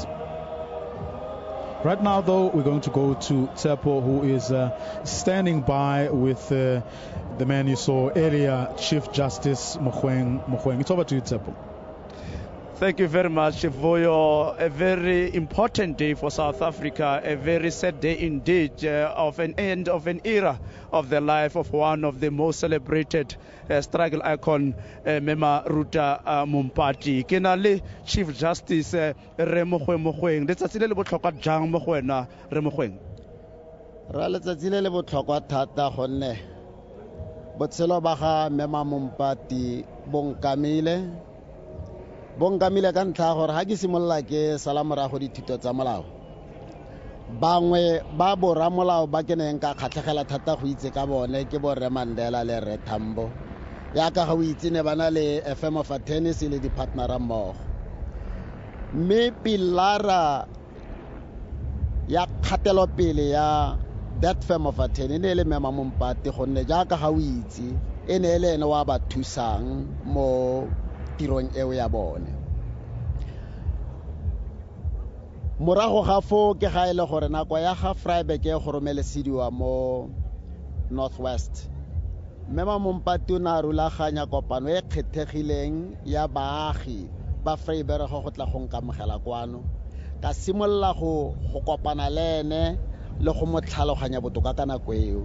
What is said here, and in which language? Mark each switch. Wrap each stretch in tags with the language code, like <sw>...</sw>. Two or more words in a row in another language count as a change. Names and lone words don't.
<en>Right now, though, we're going to go to Tsepo, who is standing by with the man you saw earlier, Chief Justice Mogoeng. It's over to you, Tsepo. Thank you very much, Voyo. A very important day for South Africa, a very sad day indeed, of an end of an era of the life of one of the most celebrated struggle icon, Mema Ruta Mompati.</en> <tn>Ke na le Chief Justice Re Mogoeng. Letsatsi le le botlhokwa jang mo go wena, Re Mogoeng? Ra letsatsi le le botlhokwa thata gonne botshelo ba ga Mema Mompati bonkamile ka ntlha gore ga ke simolola ke sala morago dithuto tsa molao, bangwe ba boramolao ba ke neng ka kgatlhegela thata go itse ka bone ke borre Mandela le Re Tambo, yaka ga o itse ne bana le</tn> <en>FM of Tennis</en> <tn>le di-partnera mmogo. Mme pilara ya kgatelopele ya</tn> <en>that firm of attorney</en> <tn>ne le Mema Mompati, gonne jaaka ga o itse e ne le ene wa ba thusang mo tirong eo ya bone. Morago ga fo ke ga ile gore nako ya ga Vryburg e go romelesediwa mo Northwest, Mema Mompati o na rulaganya kopano e kgethegileng ya baagi ba Vryburg go tla go nkamogela kwano, ka simolla go kopana le ene le go mo tlhaloganya botoka ka nako eo.</tn>